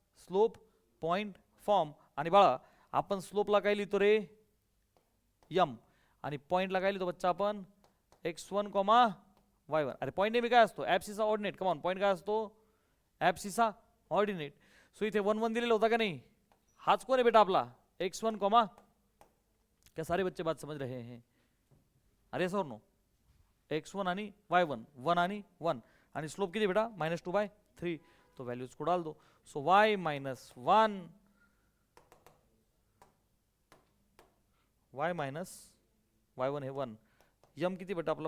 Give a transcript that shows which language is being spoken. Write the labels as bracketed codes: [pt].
[mr] Slope point form. आणि बाळा आपण स्लोपला काय लिहितो रे? यम. आणि पॉइंटला काय लिहितो बच्चा आपण? [en] x1, y1. [mr] अरे पॉईंट नेहमी काय असतो? ॲब्सिसा ऑर्डिनेट. कमॉन, पॉईंट काय असतो? ॲब्सिसा ऑर्डिनेट. सो इथे 1 1 दिलेला होता का नाही? हाच कोण आहे बेटा आपला? [hi] x1, क्या सारे बच्चे बात समझ रहे हैं? [mr] अरे सर नो, x1 आणि y1, 1 आणि 1. आणि स्लोप किती बेटा? -2/3. [hi] तो वैल्यूज को डाल दो. [mr] So y - 1, y minus y1 हे 1, यम किती बेटा आपला?